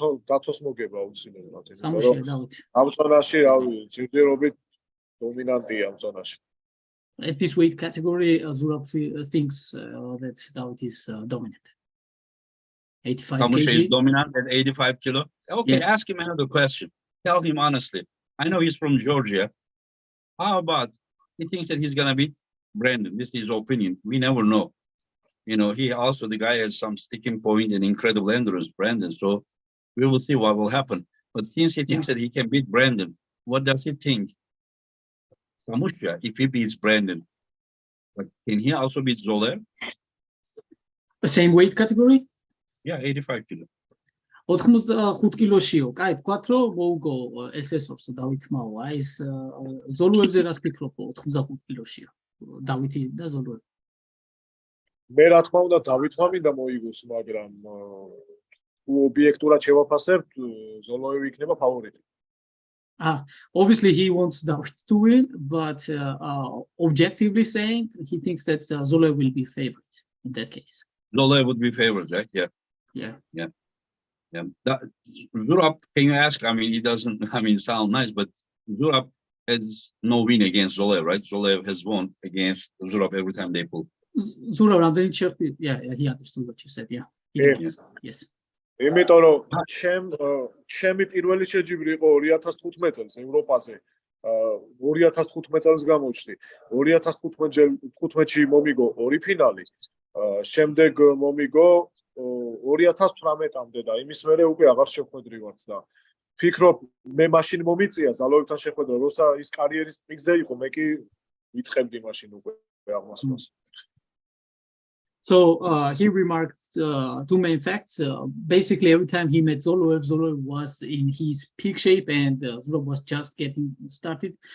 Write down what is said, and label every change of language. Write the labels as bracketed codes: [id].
[ka] დათოს მოგება უცინებლად. სამუშია დავით. ამ წონაში რავი, ჯერჯერობით დომინანტია ამ წონაში. [en] At this weight category, Zurab thinks that David is dominant. 85 Samusha kg. is dominant at 85 kilo. Okay, Yes. ask him another question. Tell him honestly. I know he's from Georgia. How about he thinks that he's gonna beat Brandon? This is his opinion. We never know. He also, the guy has some sticking point and incredible endurance, Brandon. So we will see what will happen. But since he thinks that he can beat Brandon, what does he think? Samusha, if he beats Brandon, but can he also beat Zoller? The same weight category? Yeah, 85 kilo. [ka] 85 კილოშიო. კაი, ვთქვათ რომ მოუგო SSOs დავითმაო. აი ეს ზოლუებზე რას ფიქრობ 85 კილოშიო? დავითი და ზოლუები. მე რა თქმა უნდა დავითმა მინდა მოიგოს, მაგრამ თუ ობიექტურად შევაფასებთ, ზოლოევი იქნება ფავორიტი. [en] Obviously, he wants David to win, but objectively saying, he thinks that Zoloev will be favorite in that case. Zoloev would be favored, right? Yeah. Yeah. Zurab, can you ask? I mean, he doesn't, sound nice, but Zurab has no win against Zoloev, right? Zoloev has won against Zurab every time they pull. Zurab, I'm very sure. Yeah, he understood what you said. Yeah. Yes. [ka] იმიტომ რომ ჩემი პირველი შეჯიბრი იყო 2015 წელს ევროპაზე 2015 წელს გამოჩნდი 2015-ში მომიგო ორი ფინალი შემდეგ მომიგო 2018-მდე და იმის მერე უკვე აღარ შეხვედრივართ და ფიქრობ მე მაშინ მომიწია ზალოევთან შეხვედრა როცა ის კარიერის პიკზე იყო მე კი ვიწყებდი მაშინ უკვე აღმასვლას. [en] So he remarked two main facts. Basically, every time he met Zoloev, Zoloev was in his peak shape, and Zurab was just getting started.